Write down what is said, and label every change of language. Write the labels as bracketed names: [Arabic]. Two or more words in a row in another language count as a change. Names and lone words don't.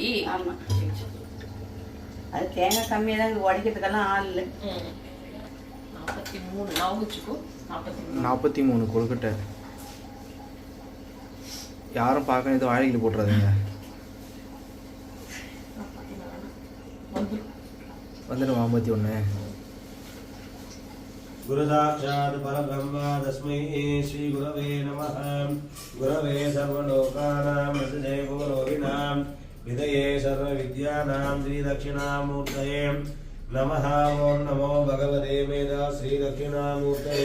[Tamil] ஆமா, அது தேங்காய் கம்மியா தான் உடைக்கிறதுக்கெல்லாம் ஆள் இல்லை. 43 நான் வச்சுக்கோ. 43 கொழுக்கட்டை யாரும் பார்க்க இது வாழைக்கு போட்டுறாதீங்க. வந்துடும் 51. [Sanskrit] गुरु साक्षात् परब्रह्म तस्मै श्री गुरवे नमः. गुरवे सर्वलोकानां वसुदे भुवनोऽविनां विदये सर्वविद्यानां श्रीदक्षिणामूर्तये नमः. ओं नमो भगवते वेदा श्रीदक्षिणामूर्तये.